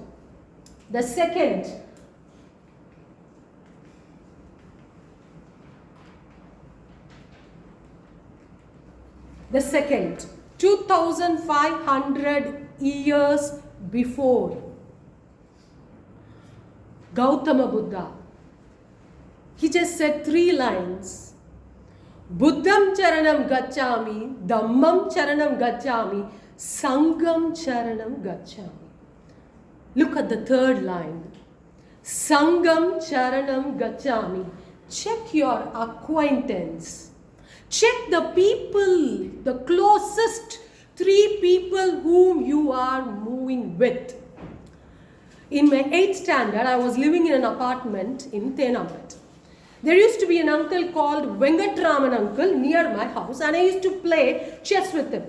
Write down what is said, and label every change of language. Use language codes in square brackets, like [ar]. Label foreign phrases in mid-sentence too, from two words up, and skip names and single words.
[en] The second, The second, 2500 years before, Gautama Buddha, he just said 3 lines. [pi] Buddham charanam gacchami, dhammam charanam gacchami, sangham charanam gacchami. [en] Look at the third line. [pi] Sangham charanam gacchami. [en] Check your acquaintance. Check the people, the closest 3 people whom you are moving with. In my 8th standard, I was living in an apartment in Thenampet. There used to be an uncle called Venkatraman uncle near my house, and I used to play chess with him.